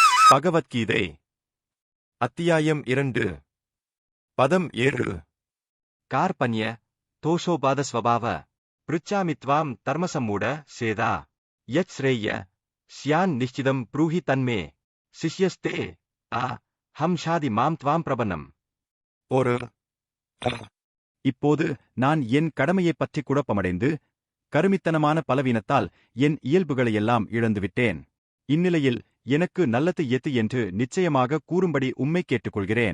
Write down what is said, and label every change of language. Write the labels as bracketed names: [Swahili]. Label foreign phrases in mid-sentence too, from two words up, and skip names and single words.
[Tamil] பகவத்கீதை அத்தியாயம் 2 பதம் 7 [Sanskrit] कार्पण्य तोषोपादस्वभाव पृच्छामित्वां धर्मसम्मूढ सेदा यत् श्रेय स्यान् निश्चितं ब्रूहि तन्मे शिष्यस्ते हम शाधि मां त्वां प्रपन्नम्. [Tamil] பொருள். இப்போது நான் என் கடமையைப் பற்றி குழப்பமடைந்து கருமித்தனமான பலவீனத்தால் என் இயல்புகளையெல்லாம் இழந்துவிட்டேன். இந்நிலையில் எனக்கு நல்லது எது என்று நிச்சயமாக கூறும்படி உம்மை கேட்டுக்கொள்கிறேன்.